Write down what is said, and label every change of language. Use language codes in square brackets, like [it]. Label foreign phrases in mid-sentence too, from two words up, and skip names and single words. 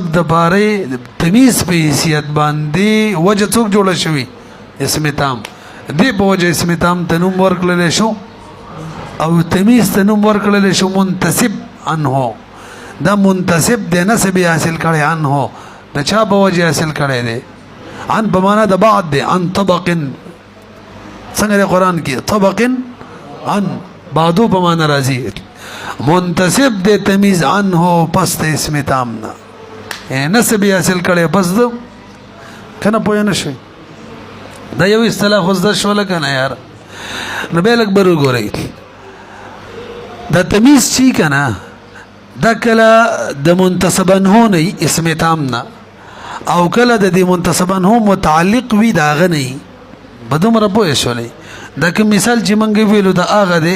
[ps] د باره تمیز په حیثیت باندې وجه څوک جوړه شوي اسم تام دې په وجه اسم تام ته نوم ورکړلی شو او تمیز ته نوم ورکړلی شو [ar] منتسب عنه [ps] دا منتسب د نسب یې حاصل کړی عنه د چا په وجه حاصل کړی دی عن په معنا د بعد دی عن طبق څنګه د قرآن کې [ar] طبق عن بعدو [ps] په معنا راځي منتسب د تمیز عنه پس د اسم تام نه نسب یې حاصل کړی پس د کنه پوه نه شوي دا یو اصطلاح خو زده شوله که نه یاره نو بیا لږ بر وګورئ دا تمیز چې که نه دا کله د [ar] منتسب عنه [ps] نه اسم تام نه او کله د دې [ar] منتسب عنه [ps] متعلق وي د هغه نه به دومره پوه شولئ دا کوم مثال چې موږ ویلو د هغه دی